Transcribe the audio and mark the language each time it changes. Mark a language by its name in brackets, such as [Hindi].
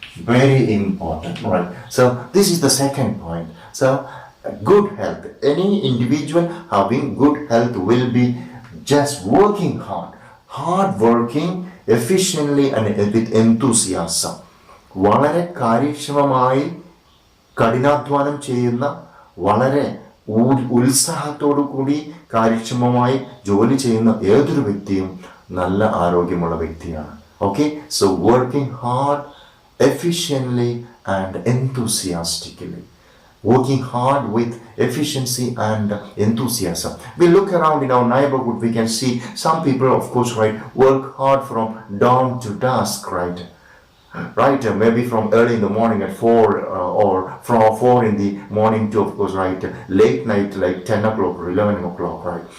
[English] Very important, right? So this is the second point. So good health, any individual having good health will be just working hard working efficiently and with enthusiasm. [Malayalam] വളരെ കാര്യക്ഷമമായി കഠിനാധ്വാനം ചെയ്യുന്ന, വളരെ ഉത്സാഹത്തോടു കൂടി കാര്യക്ഷമമായി ജോലി ചെയ്യുന്ന ഏതൊരു വ്യക്തിയും നല്ല ആരോഗ്യമുള്ള വ്യക്തിയാണ്. [English] Okay, so working hard efficiently and enthusiastically. Working hard with efficiency and enthusiasm. We look around in our neighborhood, we can see some people, of course, right, work hard from dawn to dusk, right? Right, maybe from early in the morning at 4 or from 4 in the morning to, of course, right, late night like 10 o'clock or 11 o'clock, right?